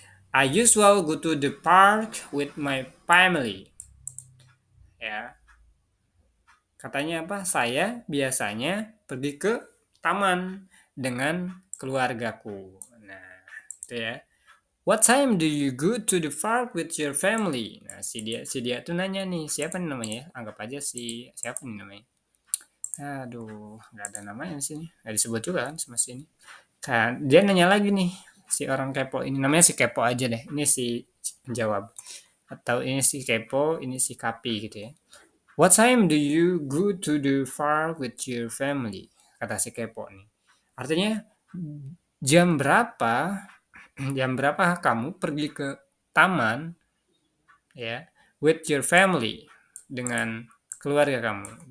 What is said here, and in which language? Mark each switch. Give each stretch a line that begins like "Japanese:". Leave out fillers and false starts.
English: I usually go to the park with my family.
Indonesian: Ya, katanya apa? Saya biasanya pergi ke taman dengan keluargaku. Nah, itu ya.
English: What time do you go to the park with your family?
Indonesian: Nah, si dia tuh nanya nih, siapa nih namanya? Anggap aja siapa nih namanya? Aduh, nggak ada namanya di sini. Nggak disebut juga kan sama sini. Kan dia nanya lagi nih, si orang kepo ini namanya si kepo aja deh. Ini si penjawab. Atau ini si kepo, ini si kapi gitu ya.
English: What time do you go to the park with your family?
Indonesian: Kata si kepo nih. Artinya jam berapa jam berapa kamu pergi ke taman ya
English: with your family
Indonesian: dengan keluarga kamu?